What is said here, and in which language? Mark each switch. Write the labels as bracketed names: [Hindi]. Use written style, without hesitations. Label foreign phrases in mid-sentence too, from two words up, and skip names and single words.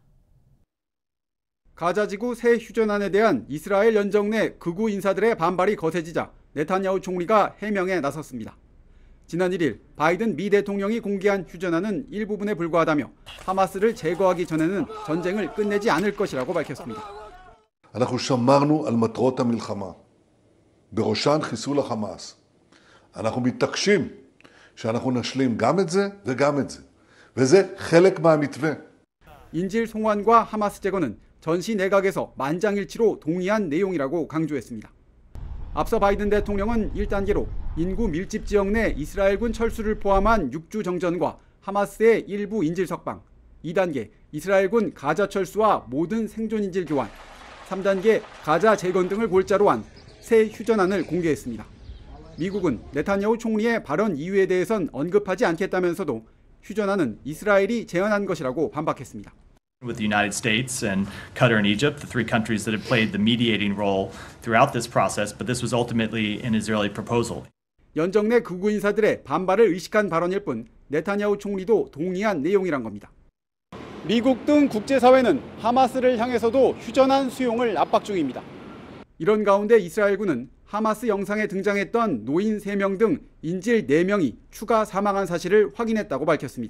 [Korean] 가자 지구 새 휴전안에 대한 이스라엘 연정 내 극우 인사들의 반발이 거세지자 네타냐후 총리가 해명에 나섰습니다. 지난 1일 바이든 미 대통령이 공개한 휴전안은 일부분에 불과하다며 하마스를 제거하기 전에는 전쟁을 끝내지 않을 것이라고 밝혔습니다. [Hebrew] אנחנו שמרנו על מטרות המלחמה, בראשן חיסול החמאס. אנחנו מתעקשים שאנחנו נשלים גם את זה וגם את זה. וזה חלק מהמתווה. [Korean] 인질 송환과 하마스 제거는 전시 내각에서 만장일치로 동의한 내용이라고 강조했습니다. 앞서 바이든 대통령은 1단계로 인구 밀집 지역 내 이스라엘군 철수를 포함한 육주 정전과 하마스의 일부 인질 석방, 2단계 이스라엘군 가자 철수와 모든 생존 인질 교환, 3단계 가자 재건 등을 골자로 한 새 휴전안을 공개했습니다. 미국은 네타냐후 총리의 발언 이유에 대해선 언급하지 않겠다면서도 휴전안은 이스라엘이 제안한 것이라고 반박했습니다. [English] With the United States and Qatar and Egypt, the three countries that have played the mediating role throughout this process, but this was ultimately an Israeli proposal. [Korean] 연정 내 극우 인사들의 반발을 의식한 발언일 뿐 네타냐후 총리도 동의한 내용이란 겁니다. 미국 등 국제사회는 하마스를 향해서도 휴전안 수용을 압박 중입니다. 이런 가운데 이스라엘군은 하마스 영상에 등장했던 노인 3명 등 인질 4명이 추가 사망한 사실을 확인했다고 밝혔습니다.